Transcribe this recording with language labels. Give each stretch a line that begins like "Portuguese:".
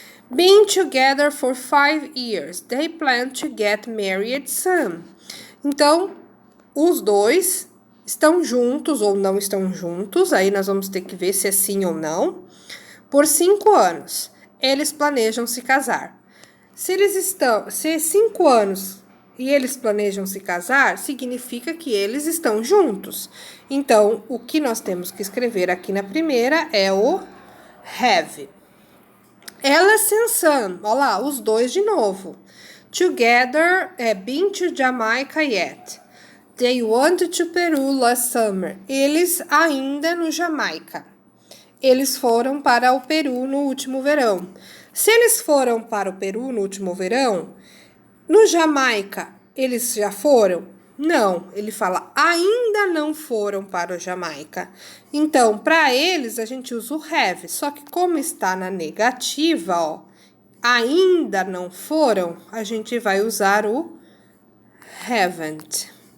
English: Been together for 5 years. They plan to get married soon.
Portuguese: Então, os dois estão juntos ou não estão juntos. Aí nós vamos ter que ver se é sim ou não. Por 5 anos. Eles planejam se casar. Se é 5 anos e eles planejam se casar, significa que eles estão juntos. Então, o que nós temos que escrever aqui na primeira é o have. Alice and Sam, olha lá, os dois de novo.
English: Together, been to Jamaica yet. They went to Peru last summer.
Portuguese: Eles ainda no Jamaica. Eles foram para o Peru no último verão. Se eles foram para o Peru no último verão, no Jamaica, eles já foram? Não, ele fala, ainda não foram para o Jamaica. Então, para eles, a gente usa o have. Só que como está na negativa, ó, ainda não foram, a gente vai usar o haven't.